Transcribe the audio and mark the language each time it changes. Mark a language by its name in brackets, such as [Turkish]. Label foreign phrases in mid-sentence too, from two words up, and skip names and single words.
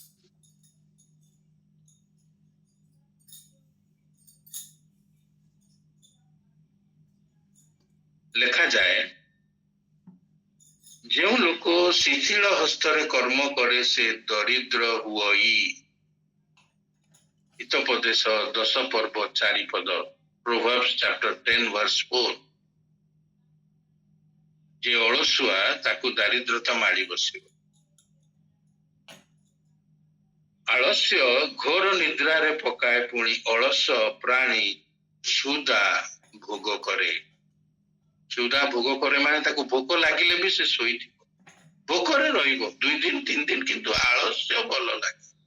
[Odia] ଲେଖାଯାଏ, ଯେଉଁ ଲୋକ ଶିଥିଳ ହସ୍ତରେ କର୍ମ କରେ ସେ ଦରିଦ୍ର ହୁଅଇ। ହିତୋପଦେଶ 10 ପର୍ବ 4 ପଦ, [English] Proverbs chapter 10 verse 4। [Odia] ଯେ ଅଳସୁଆ ତାକୁ ଦାରିଦ୍ରତା ମାଡ଼ି ବସିବ। ଆଳସ୍ୟ ଘୋର ନିଦ୍ରାରେ ପକାଏ, ପୁଣି ଅଳସ ପ୍ରାଣୀ କ୍ଷୁଧା ଭୋଗ କରେ। କ୍ଷୁଧା ଭୋଗ କରେ ମାନେ ତାକୁ ଭୋକ ଲାଗିଲେ ବି ସେ ଶୋଇଥିବ, ଭୋକରେ ରହିବ 2 ଦିନ 3 ଦିନ, କିନ୍ତୁ ଆଳସ୍ୟ ଭଲ ଲାଗେ।